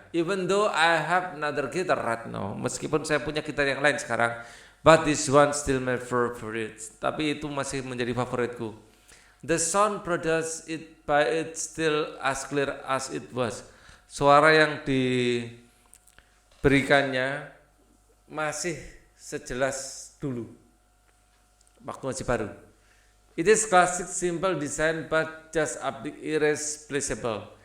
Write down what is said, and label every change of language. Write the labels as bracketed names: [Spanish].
[English] Even though I have another guitar right now, [Indonesian] meskipun saya punya gitar yang lain sekarang, [English] but this one still my favorite. [Indonesian] Tapi itu masih menjadi favoritku. [English] The sound produced it by it still as clear as it was. [Indonesian] Suara yang diberikannya masih sejelas dulu waktu masih baru. [English] It is classic simple design but just irreplaceable.